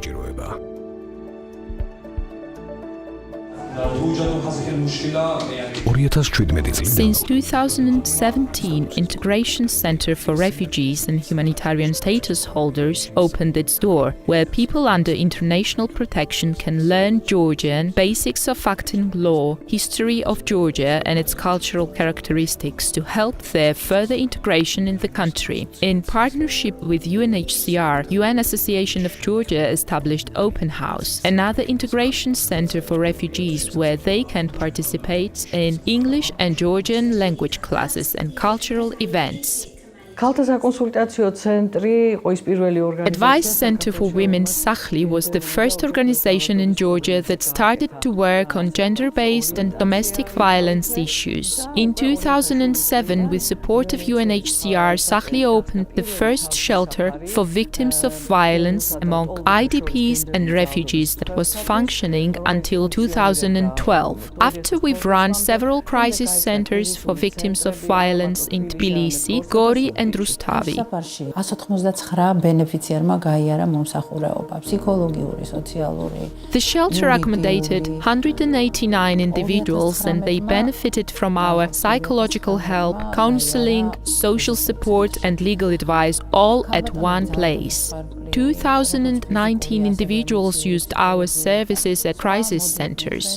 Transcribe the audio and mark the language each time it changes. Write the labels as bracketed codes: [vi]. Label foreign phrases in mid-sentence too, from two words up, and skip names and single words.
[en] Since 2017, Integration Center for Refugees and Humanitarian Status Holders opened its door, where people under international protection can learn Georgian, basics of acting law, history of Georgia and its cultural characteristics to help their further integration in the country. In partnership with UNHCR, UN Association of Georgia established Open House, another integration center for refugees where they can participate in English and Georgian language classes and cultural events. [ka] ქალთა საკონსულტაციო ცენტრი იყო ის პირველი ორგანიზაცია. [en] Advice Center for Women Sachli was the first organization in Georgia that started to work on gender-based and domestic violence issues. In 2007, with support of UNHCR, Sachli opened the first shelter for victims of violence among IDPs and refugees that was functioning until 2012. After we've run several crisis centers for victims of violence in Tbilisi, Gori and რუსთავი. [ka] 199 ბენეფიციარმა გაიარა მომსახურეობა, ფსიქოლოგიური, სოციალური. [en] The shelter accommodated 189 individuals and they benefited from our psychological help, counseling, social support and legal advice all at one place. 2,019 individuals used our services at crisis centers.